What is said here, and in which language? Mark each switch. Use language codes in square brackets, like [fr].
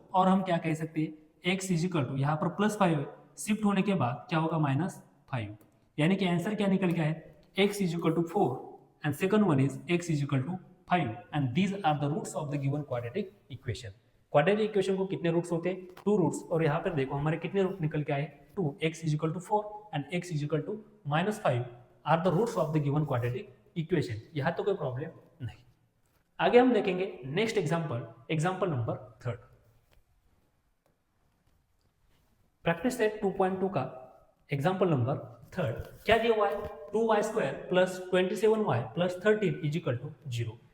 [hi] और हम क्या कह सकते हैं, x इज इक्वल टू यहाँ पर प्लस 5 है, शिफ्ट होने के बाद क्या होगा माइनस 5, यानी कि आंसर क्या निकल गया है, x is equal to 4 [en] and second one is x is equal to 5 and these are the roots of the given quadratic equation। [hi] Quadratic equation को कितने रूट्स होते हैं, 2 रूट्स। और यहाँ पर देखो हमारे कितने रूट निकल के आए [en] 2, x is equal to 4 and x is equal to -5 are the roots of the given quadratic equation। [hi] यहाँ तो कोई प्रॉब्लम नहीं। आगे हम देखेंगे next example, example number 3। Practice set 2.2 का एग्जांपल नंबर 3 क्या दिया हुआ है, 2y² plus 27y plus 13 is equal to 0।